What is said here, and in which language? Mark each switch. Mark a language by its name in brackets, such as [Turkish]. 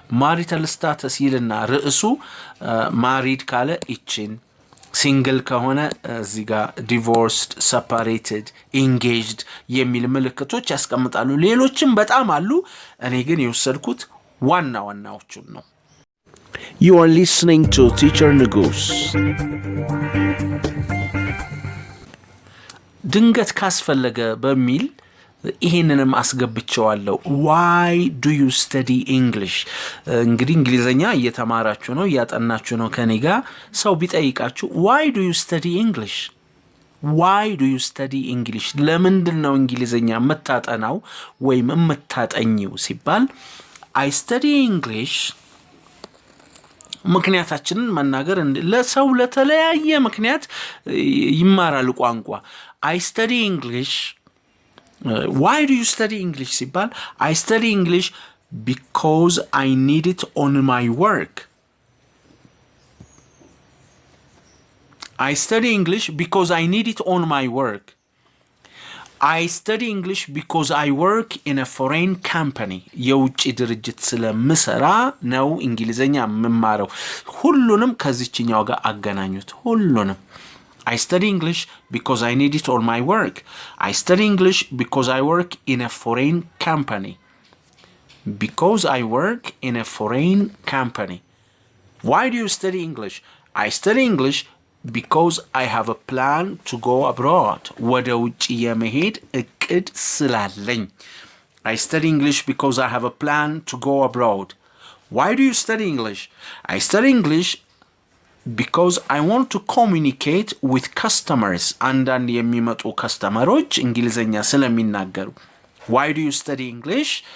[Amharic] marital status ይልና ርዕሱ ማሪድ ካለ እቺን ሲንግል ከሆነ እዚህ ጋር ዲቮርስድ፣ ሰፓሬትድ፣ ኢንጌጅድ የሚል ምልክቶች ያስቀምጣሉ። ሌሎችም በጣም አሉ። እኔ ግን የወሰድኩት ዋና ዋናዎቹን ነው። [English] You are listening to Teacher Nugus. [Amharic] ድንገት ካስፈለገ በሚል ይሄንንም አስገብቼዋለሁ። [English] why do you study English? [Amharic] እንግዲህ እንግሊዘኛ እየተማራችሁ ነው፣ እያጠናችሁ ነው ከኔ ጋር። ሰው ቢጠይቃችሁ [English] why do you study English? why do you study English? [Amharic] ለምንድን ነው እንግሊዘኛ የምታጠናው ወይም የምታጠኚው ሲባል [English] I study English [Amharic] ምክንያታችንን መናገር ለሰው ለተለያየ ምክንያት ይማራል ቋንቋ። I study English. [English] Why do you study English [Amharic] ሲባል [English] I study English because I need it on my work. I study English because I need it on my work. I study English because I work in a foreign company. [Amharic] የውጭ ድርጅት ስለምሰራ ነው እንግሊዘኛ የምማረው። ሁሉንም ከዚህኛው ጋር አገናኙት። ሁሉንም [English] I study English because I need it on my work. I study English because I work in a foreign company. Because I work in a foreign company. Why do you study English? I study English because I have a plan to go abroad. [Amharic] ወደ ውጭ የመሄድ እቅድ ስላለኝ። [English] I study English because I have a plan to go abroad. Why do you study English? I study English because I want to communicate with customers. [Amharic] አንዳንድ የሚመጡ ከስተመሮች እንግሊዘኛ ስለሚናገሩ። [English] Why do you study English?